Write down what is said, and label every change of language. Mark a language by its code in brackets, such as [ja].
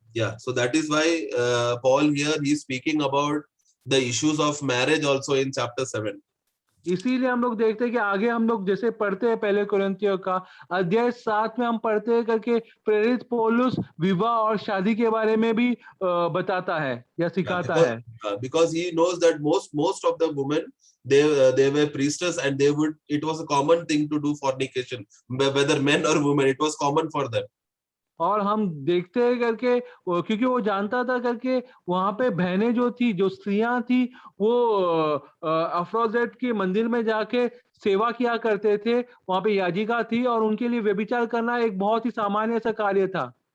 [en] Yeah, so that is why Paul here he is speaking about the issues of marriage also in chapter 7. [hi] इसीलिए हम लोग देखते हैं कि आगे हम लोग जैसे पढ़ते हैं पहले कोरिन्थियों का अध्याय 7 में हम पढ़ते हैं करके प्रेरित पौलुस विवाह और शादी के बारे में भी बताता है या सिखाता है। [en] Because he knows that most of the women they were priestess and it was a common thing to do fornication, whether men or women, it was common for them. [hi] और हम देखते हैं करके क्योंकि वो जानता था करके वहां पे बहनें जो थी, जो स्त्रियां थी, वो अफ्रोदिट के मंदिर में जाके सेवा किया करते थे, वहां पे याजिका थी और उनके लिए व्यभिचार करना एक बहुत ही सामान्य सा कार्य था।